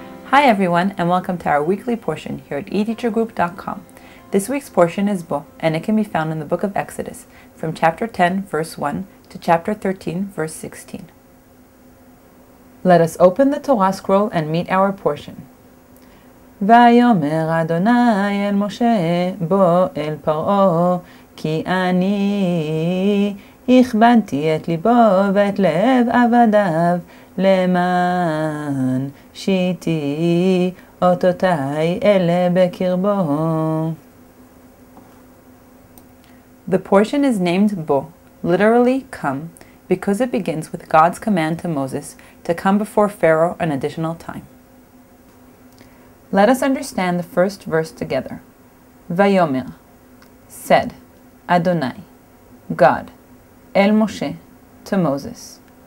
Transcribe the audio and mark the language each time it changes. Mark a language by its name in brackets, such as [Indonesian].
[English] Hi everyone, and welcome to our weekly portion here at eTeacherGroup.com. This week's portion is Bo, and it can be found in the book of Exodus, from chapter 10, verse 1 to chapter 13, verse 16. Let us open the Torah scroll and meet our portion. [Hebrew] ויאמר אדוני אל משה בוא אל פרעה כי אני הכבדתי את ליבו ואת לב עבדיו למען שיתי אותותי אלה בקרבו. [English] The portion is named Bo, literally come, because it begins with God's command to Moses to come before Pharaoh an additional time. Let us understand the first verse together. Vayomer, said, Adonai, God, El Moshe, to Moses.